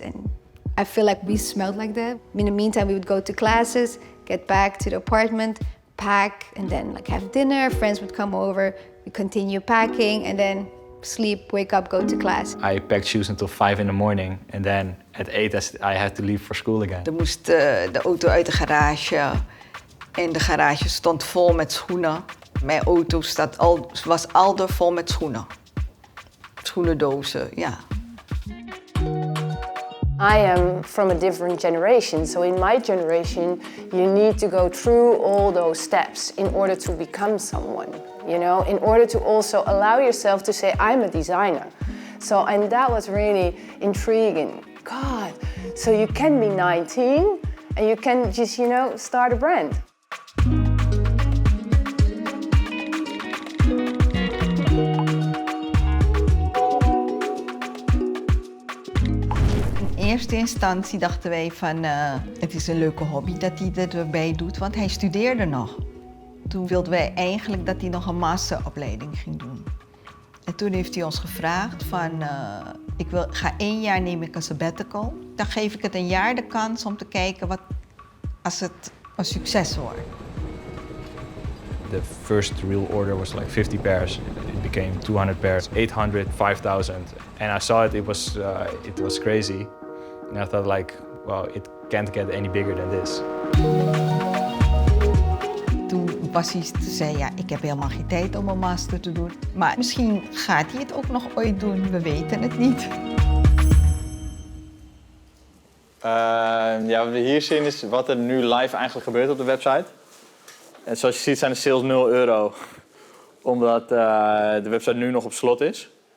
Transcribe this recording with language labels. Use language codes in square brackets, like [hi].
[en] And I feel like we smelled like that. In the meantime, we would go to classes, get back to the apartment, pack, and then have dinner. Friends would come over. We continue packing and then sleep, wake up, go to class. I packed shoes until 5 in the morning and then at 8 I had to leave for school again. [nl] Er moest de auto uit de garage en de garage stond vol met schoenen. Mijn auto was aldoor vol met schoenen. Schoenendozen, ja. [en] I am from a different generation, so in my generation you need to go through all those steps in order to become someone, in order to also allow yourself to say, I'm a designer. And that was really intriguing. God, so you can be 19 and you can just, start a brand. [nl] In eerste instantie dachten wij van, het is een leuke hobby dat hij erbij doet, want hij studeerde nog. Toen wilden wij eigenlijk dat hij nog een masteropleiding ging doen. En toen heeft hij ons gevraagd van, ga 1 jaar neem ik een sabbatical. Dan geef ik het 1 jaar de kans om te kijken als het een succes wordt. [en] The first real order was like 50 pairs. It became 200 pairs, 800, 5,000. And I saw it was crazy. And I thought, like, well, it can't get any bigger than this. [nl] Toen bassist zei, ja, ik heb helemaal geen tijd om een master te doen. Maar misschien gaat hij het ook nog ooit doen, we weten het niet. Ja, wat we hier zien is wat er nu live eigenlijk gebeurt op de website. En zoals je ziet zijn de sales €0, omdat de website nu nog op slot is.